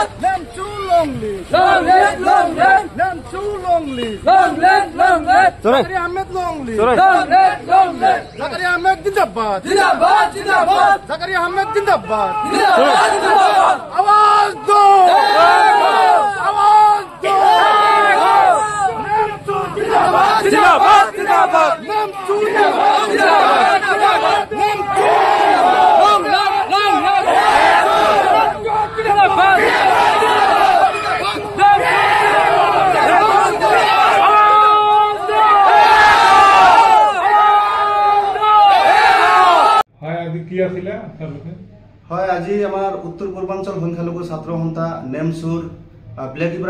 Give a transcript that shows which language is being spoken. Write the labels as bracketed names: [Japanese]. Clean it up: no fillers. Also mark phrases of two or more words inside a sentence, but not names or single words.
[Hindi] नेमसू [English] long live [Hindi] नेमसू [English] long live [Hindi] ज़करिया अहमद [English] long live [Hindi] ज़करिया अहमद जिंदाबाद जिंदाबाद जिंदाबाद ज़करिया अहमद जिंदाबाद जिंदाबाद जिंदाबाद आवाज दो जिंदाबाद जिंदाबाद नेमसू जिंदाबाद जिंदाबाद नेमसू लॉन्ग जिंदाबाद [Assamese] হয় আজি আমাৰ উত্তৰ পূৰ্বাঞ্চল সংখ্যালঘু ছাত্ৰ সন্থা নেমছুৰ বিলাসীপাৰা